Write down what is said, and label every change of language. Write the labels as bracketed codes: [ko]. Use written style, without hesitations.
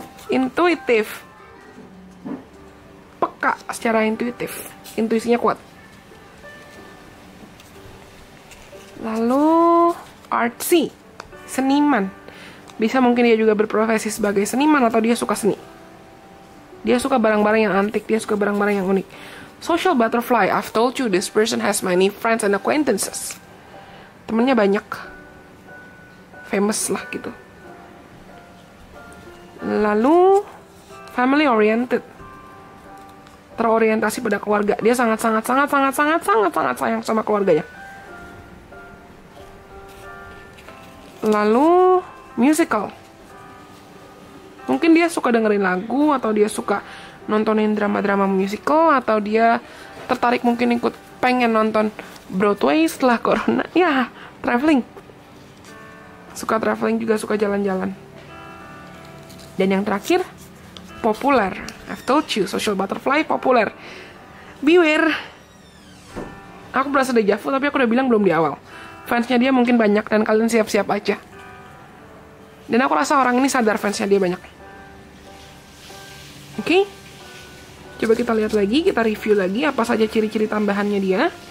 [id] Intuitif. Peka secara intuitif. Intuisinya kuat. Lalu artsy, seniman. Bisa mungkin dia juga berprofesi sebagai seniman atau dia suka seni. Dia suka barang-barang yang antik, dia suka barang-barang yang unik. [en] Social butterfly, I've told you this person has many friends and acquaintances. [id] Temennya banyak. Famous lah gitu. Lalu family oriented. Terorientasi pada keluarga. Dia sangat sayang sama keluarganya. Lalu musical. Mungkin dia suka dengerin lagu, atau dia suka nontonin drama-drama musical, atau dia tertarik mungkin pengen nonton Broadway setelah corona. Ya, traveling. Suka traveling juga, suka jalan-jalan. Dan yang terakhir, populer. [en] I've told you, social butterfly populer. Beware. [id] Aku berasa deja vu, tapi aku udah bilang belum di awal. Fansnya dia mungkin banyak dan kalian siap-siap aja. Dan aku rasa orang ini sadar fansnya dia banyak. Oke. Coba kita lihat lagi, kita review lagi apa saja ciri-ciri tambahannya dia.